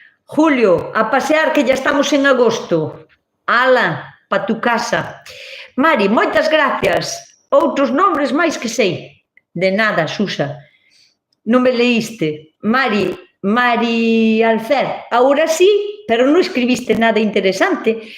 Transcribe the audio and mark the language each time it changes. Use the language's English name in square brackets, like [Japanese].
[Spanish] Julio, a pasear, que ya estamos en agosto. [Galician] Ala, pa tu casa. Mari, moitas gracias. Outros nombres máis que sei. De nada, Susa. Non me leíste. Mari Alcer, [Spanish] ahora sí, [Galician] pero non escribiste nada interesante.